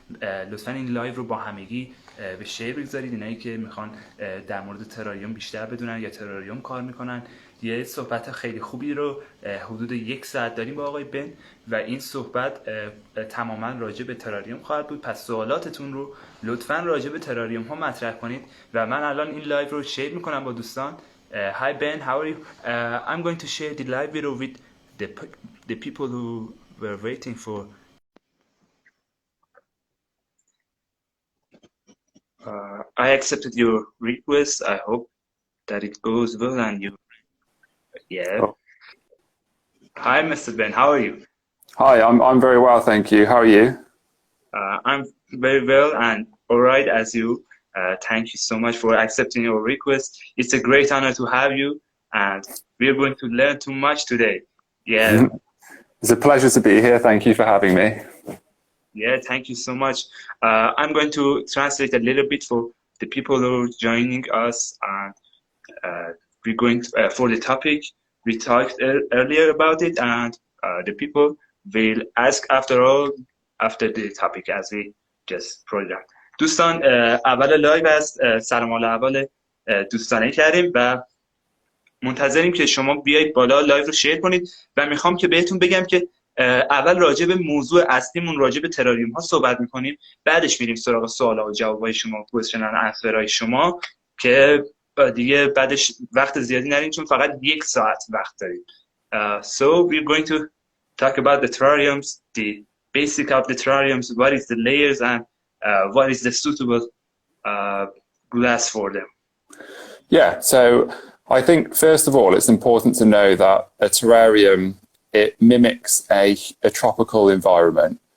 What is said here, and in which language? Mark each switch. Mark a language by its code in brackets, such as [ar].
[fa] لطفا این لایو رو با همگی به شیر بگذارید، اینایی که میخوان در مورد تراریوم بیشتر بدونن یا تراریوم کار میکنن. یه صحبت خیلی خوبی رو حدود 1 ساعت داریم با آقای بن و این صحبت تماما راجع به تراریوم خواهد بود. پس سوالاتتون رو لطفا راجع به تراریوم ها مطرح کنید و من الان این لایو رو شیر میکنم با دوستان. [en] Hi Ben, how are you? I'm going to share the live video with the people who were waiting for. I accepted your request. I hope that it goes well and you. Yeah. Oh. Hi, Mr. Ben. How are you? Hi, I'm very well, thank you. How are you? I'm very well and all right as you. Thank you so much for accepting your request. It's a great honor to have you, and we're going to learn too much today. Yeah. It's a pleasure to be here. Thank you for having me. Yeah, thank you so much. I'm going to translate a little bit for the people who are joining us, and we're going to, for the topic. We talked earlier about it, and the people will ask after the topic as we just program. [fa] دوستان، اول لایو از سلام اول دوستانه کردیم و منتظریم که شما بیایید بالا لایو رو شیر کنید و میخوام که بهتون بگم که اول راجع به موضوع اصلیمون راجع به تراریوم ها صحبت میکنیم، بعدش میریم سراغ سوالات و جوابای شما، کوئسشن اند انسرهای شما که دیگه بعدش وقت زیادی نریم چون فقط 1 ساعت وقت داریم. [en] So we're going to talk about the terrariums, the basic of the terrariums, what is the layers and what is the suitable glass for them. Yeah, so I think first of all it's important to know that a terrarium, it mimics a tropical environment.